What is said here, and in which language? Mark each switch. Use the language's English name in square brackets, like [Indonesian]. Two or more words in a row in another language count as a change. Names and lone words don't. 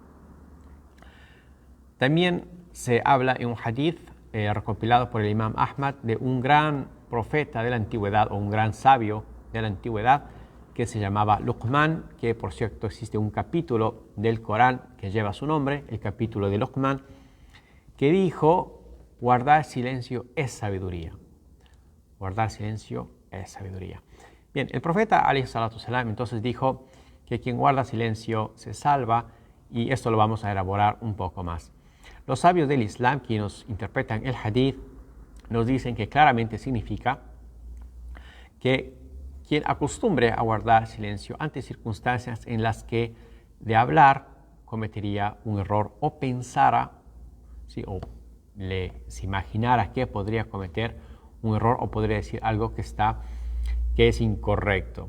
[Spanish] También se habla en un hadith recopilado por el Imam Ahmad de un gran profeta de la antigüedad o un gran sabio de la antigüedad que se llamaba Luqman, que por cierto existe un capítulo del Corán que lleva su nombre, el capítulo de Luqman, que dijo: guardar silencio es sabiduría. Guardar silencio es sabiduría. Bien, el profeta [Arabic] عليه الصلاة والسلام [Spanish] entonces dijo que quien guarda silencio se salva, y esto lo vamos a elaborar un poco más. Los sabios del Islam que nos interpretan el hadith nos dicen que claramente significa que quien acostumbre a guardar silencio ante circunstancias en las que de hablar cometería un error o pensara, ¿sí?, o se imaginara que podría cometer un error o podría decir algo que es incorrecto.